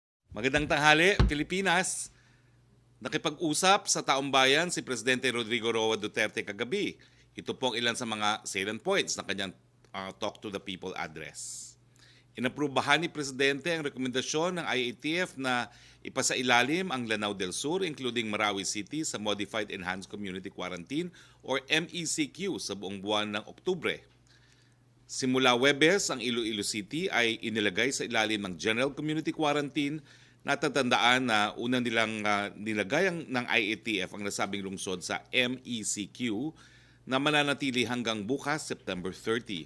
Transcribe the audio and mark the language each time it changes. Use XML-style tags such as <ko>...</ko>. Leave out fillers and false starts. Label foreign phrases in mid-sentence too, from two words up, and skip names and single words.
<tl>Magandang tanghali, Pilipinas. Nakipag-usap sa taong bayan si Presidente Rodrigo Roa Duterte kagabi. Ito po ang ilan sa mga</tl> <en>salient points</en> <tl>ng kanyang Talk to the People address. Inaprubahan ni Presidente ang rekomendasyon ng IATF na ipasailalim ang Lanao del Sur including Marawi City sa Modified Enhanced Community Quarantine or MECQ sa buong buwan ng Oktubre. Simula Huwebes, ang Iloilo City ay inilagay sa ilalim ng General Community Quarantine. Natatandaan na unang nilang nilagay ng IATF ang nasabing lungsod sa MECQ na mananatili hanggang bukas, September 30.</tl>